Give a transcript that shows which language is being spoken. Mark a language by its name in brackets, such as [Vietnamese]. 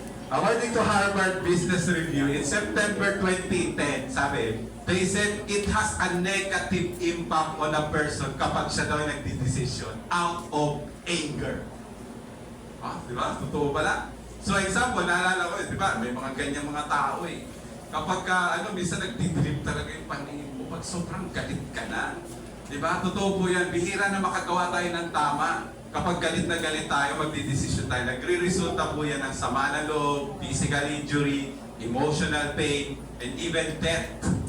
[English] According to Harvard Business Review, in September 2010, sabi, they said it has a negative impact on a person [Filipino] kapag siya daw nagdidesisyon [English] out of anger. [Filipino] Ah, di ba? Totoo pala. So example, naalala ko, di ba? May mga ganyang mga tao eh. Kapag ka, minsan nagdidrip talaga yung paningin mo, pag sobrang galit ka na. Di ba? Totoo po yan. Bihira na makagawa tayo ng tama. Kapag galit na galit tayo, magdidesisyon tayo. Nagre-resulta po yan ng sama ng loob, [English] physical injury, emotional pain, and even death.